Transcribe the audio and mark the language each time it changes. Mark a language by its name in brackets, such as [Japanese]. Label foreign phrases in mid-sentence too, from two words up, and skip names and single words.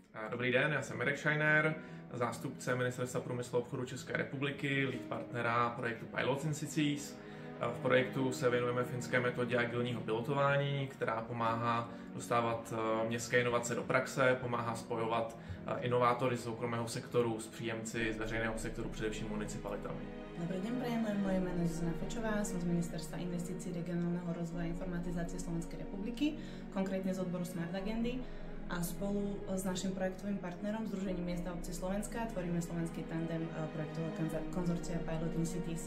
[Czech] Dobrý den, já jsem Mirek Šajner, zástupce Ministerstva průmyslu a obchodu České republiky, lead partnera projektu Pilots in Cities. V projektu se věnujeme finské metodě agilního pilotování, která pomáhá dostávat městské inovace do praxe, pomáhá spojovat inovátory z soukromého sektoru s příjemci z veřejného sektoru, především municipalitami. [Slovak] Dobrý deň, prajem, moje meno je Zuzana Fečová, som z Ministerstva investícií, regionálneho rozvoja a informatizácie Slovenskej republiky, konkrétne z odboru Smart Agendy, a spolu s našim projektovým partnerom Združením miest a obcí Slovenska tvoríme slovenský tandem projektového konzorcia Pilots in Cities.